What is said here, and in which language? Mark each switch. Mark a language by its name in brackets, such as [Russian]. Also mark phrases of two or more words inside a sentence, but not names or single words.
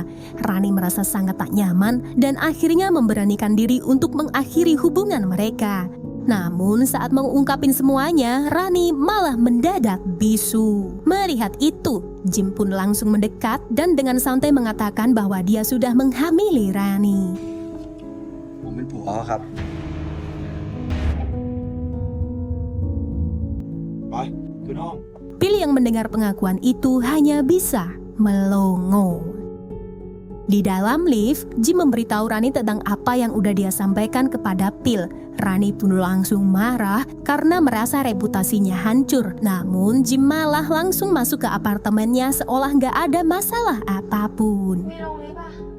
[Indonesian] Rani merasa sangat tak nyaman dan akhirnya memberanikan diri untuk mengakhiri hubungan mereka. Namun saat mengungkapin semuanya, Rani malah mendadak bisu. Melihat itu, Jim pun langsung mendekat dan dengan santai mengatakan bahwa dia sudah menghamili Rani. [Thai] ผมเป็นผัวครับไปขึ้นห้อง [Indonesian] Phil yang mendengar pengakuan itu hanya bisa melongo. Di dalam lift, Jim memberitahu Rani tentang apa yang udah dia sampaikan kepada Phil. Rani pun langsung marah karena merasa reputasinya hancur. Namun Jim malah langsung masuk ke apartemennya seolah nggak ada masalah apapun. [Thai] ไม่ลงเลยป่ะ